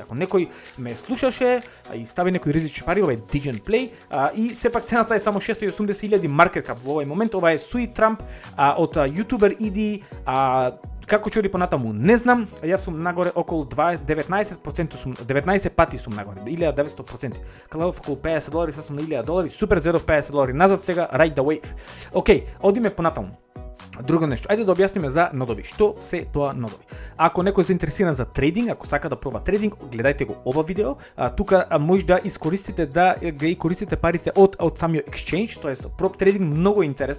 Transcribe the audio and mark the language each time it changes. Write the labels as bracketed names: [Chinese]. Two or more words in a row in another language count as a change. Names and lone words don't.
[Macedonian] Ако некој ме слушаше и стави некои ризични пари, ова е Digen Play и сепак цената е само 680.000 [English] market cap [Macedonian] во овој момент. Ова е Sui Trump од јутубер Иди, како ќе оди понатаму не знам. Јас сум нагоре околу 19% сум, 19 пати сум нагоре, 1900%. Као околу $50, сега сум на $1000, супер зедов $50 назад сега, [English] ride the wave. [Macedonian] Океј, одиме понатаму. Друго нешто, ајде да објасниме за нодови. Што се тоа нодови? Ако некој се интересира за трейдинг, ако сака да проба трейдинг, гледајте го ова видео. Тука може да искористите користите парите од самиот exchange, тоа е [English] prop trading, [Macedonian] многу интересно.